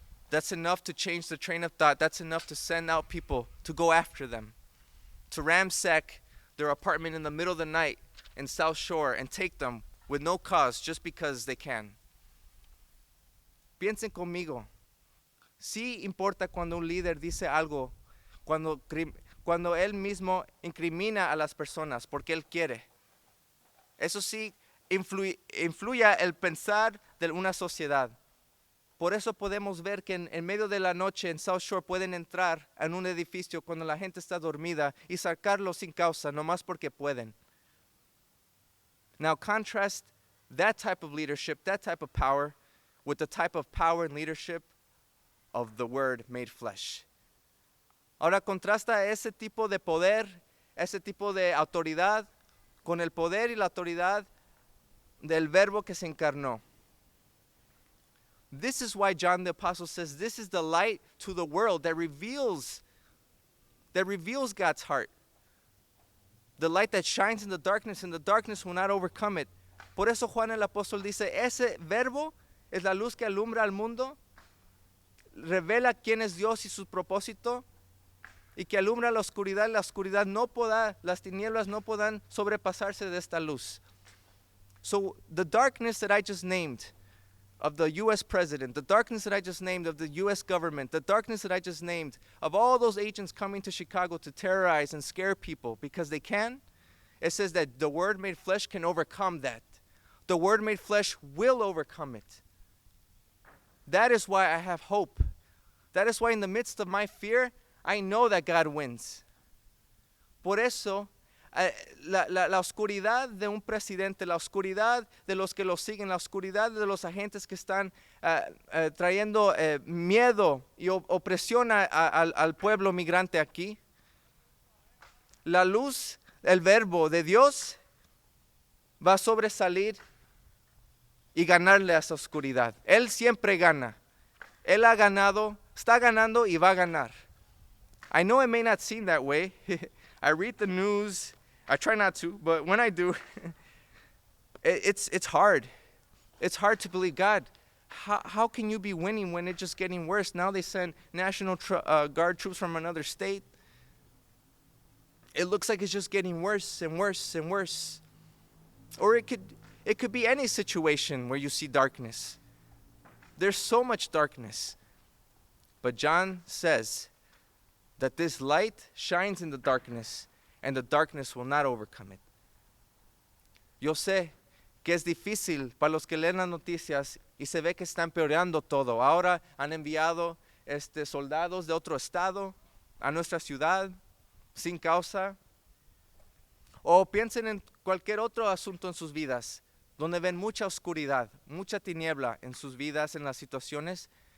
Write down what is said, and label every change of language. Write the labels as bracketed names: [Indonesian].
[English] That's enough to change the train of thought. That's enough to send out people to go after them, to ransack their apartment in the middle of the night in South Shore and take them with no cause just because they can. [Spanish] Piensen conmigo. Sí importa cuando un líder dice algo, cuando él mismo incrimina a las personas porque él quiere. Eso sí influye el pensar de una sociedad. Por eso podemos ver que en medio de la noche en South Shore pueden entrar en un edificio cuando la gente está dormida y sacarlo sin causa, nomás porque pueden. [English] Now contrast that type of leadership, that type of power, with the type of power and leadership of the Word made flesh. [Spanish] Ahora contrasta ese tipo de poder, ese tipo de autoridad, con el poder y la autoridad del Verbo que se encarnó. [English] This is why John the Apostle says this is the light to the world that reveals God's heart. The light that shines in the darkness, and the darkness will not overcome it. [Spanish] Por eso Juan el Apóstol dice, ese verbo es la luz que alumbra al mundo, revela quién es Dios y su propósito, y que alumbra la oscuridad no podrá, las tinieblas no podrán sobrepasarse de esta luz. [English] So the darkness that I just named, of the U.S. president, the darkness that I just named of the U.S. government, the darkness that I just named of all those agents coming to Chicago to terrorize and scare people because they can, it says that the Word made flesh can overcome that. The Word made flesh will overcome it. That is why I have hope. That is why in the midst of my fear, I know that God wins. [Spanish] Por eso, la oscuridad de un presidente, la oscuridad de los que lo siguen, la oscuridad de los agentes que están trayendo miedo y opresión al pueblo migrante aquí, la luz, el verbo de Dios, va a sobresalir y ganarle a esa oscuridad. Él siempre gana. Él ha ganado, está ganando y va a ganar. [English] I know it may not seem that way. I read the news. I try not to, but when I do, it's hard. It's hard to believe, God, how can you be winning when it's just getting worse? Now they send National Guard troops from another state. It looks like it's just getting worse and worse and worse. Or it could be any situation where you see darkness. There's so much darkness. But John says that this light shines in the darkness, and the darkness will not overcome it. [Spanish] Yo sé que es difícil para los que leen las noticias y se ve que está empeorando todo. Ahora han enviado soldados de otro estado a nuestra ciudad sin causa. O piensen en cualquier otro asunto en sus vidas, donde ven mucha oscuridad, mucha tiniebla en sus vidas, en las situaciones.